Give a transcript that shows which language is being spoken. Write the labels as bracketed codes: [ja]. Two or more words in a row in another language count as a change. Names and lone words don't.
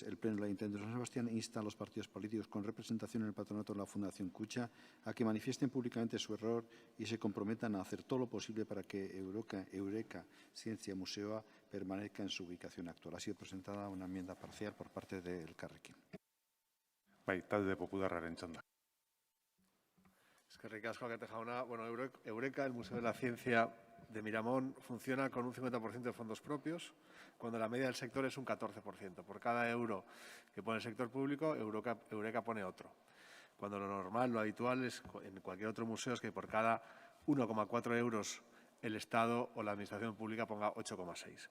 [es] El Pleno del Ayuntamiento de San Sebastián insta a los partidos políticos con representación en el patronato de la Fundación Kutxa a que manifiesten públicamente su error y se comprometan a hacer todo lo posible para que Eureka Zientzia Museoa permanezca en su ubicación actual. Ha sido presentada una enmienda parcial por parte del Carrequín. [eu] Talde Popularraren txanda. Eskerrik asko, Akete jauna. [es] Bueno, Eureka, el Museo de la Ciencia de Miramón, funciona con un 50% de fondos propios, cuando la media del sector es un 14%. Por cada euro que pone el sector público, Eureka pone otro. Cuando lo normal, lo habitual es en cualquier otro museo es que por cada 1,4 euros el Estado o la Administración Pública ponga 8,6.